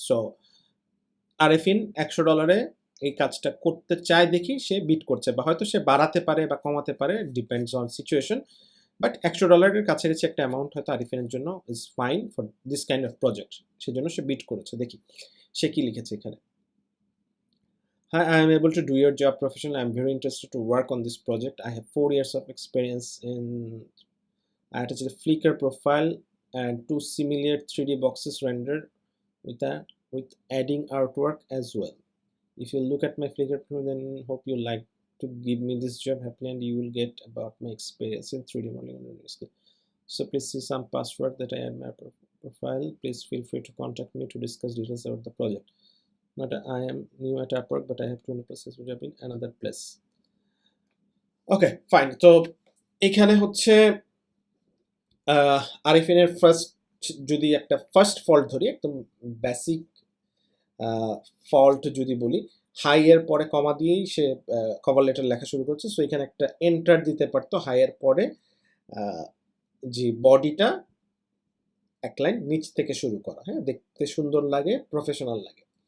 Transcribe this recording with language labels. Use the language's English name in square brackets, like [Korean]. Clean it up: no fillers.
[Bangla] So Arefin $100 এই কাজটা করতে চায় দেখি সে বিট করছে, বা হয়তো সে বাড়াতে পারে বা কমাতে পারে, [English] depends on situation, [Bangla] বাট $100 কাছাকাছি একটা অ্যামাউন্ট হয়তো আরিফিনের জন্য [English] is fine for this kind of project, [Bangla] সেজন্য সে বিট করেছে। দেখি সে কি লিখেছে এখানে। [English] Hi, I am able to do your job professionally. I am very interested to work on this project. I have 4 years of experience in. I attached a Flickr profile and 2 similar 3D boxes rendered with adding artwork as well. If you look at my Flickr profile, then hope you like to give me this job happily, and you will get about my experience in 3D modeling and rendering skill. So please see some past work that I had my profile. Please feel free to contact me to discuss details about the project. Not I am new at Upwork, but I have 20% job in another place. [Bangla] Okay, fine. তো এখানে হচ্ছে আরিফিনের first, যদি একটা first fault ধরি, একদম basic fault যদি বলি, high এর পরে কমা দিয়েই সে কভার লেটার লেখা শুরু করছে। সো এখানে একটা এন্টার দিতে পারতো হাই এর পরে, যে বডিটা এক লাইন নিচ থেকে শুরু করা, হ্যাঁ, দেখতে সুন্দর লাগে, প্রফেশনাল লাগে।